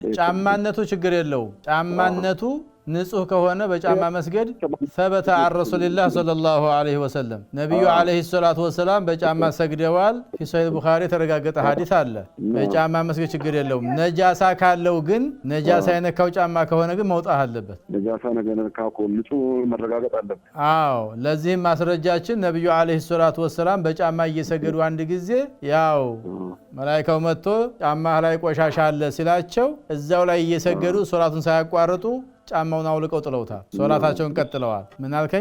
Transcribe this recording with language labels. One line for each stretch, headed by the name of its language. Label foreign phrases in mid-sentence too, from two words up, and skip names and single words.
Amharic: ጫማነቱ ችግር የለው ጫማነቱ ንጹህ ከሆነ በጫማ መስገድ
Arabic: ثبت عن رسول الله صلى الله عليه وسلم
Amharic: ነብዩ
Arabic: عليه الصلاة والسلام
Amharic: በጫማ ሰግደዋል
Arabic: في صحيح البخاري
Amharic: ተረጋገጠ ሐዲስ አለ በጫማ መስገድ ችግር የለውም ነጃሳ ካለው ግን ነጃሳ የነካው ጫማ ከሆነ ግን መውጣት አለበት ነጃሳ ነገር ካኮ ንጹህ መረጋገጥ አለበት አዎ ለዚህም ማስረጃችን ነብዩ
Arabic: عليه الصلاة والسلام
Amharic: በጫማ እየሰገዱ አንድ ጊዜ ያው መላእክቱ መጥቶ ጫማ ላይ ቆሻሻ አለ ሲላቸው እዛው ላይ እየሰገዱ ሶላቱን ሳያቋርጡ ጫማውን አውልቀው ጥለውታል ሶላታቸውን ቀጥለዋል ምን አልከኝ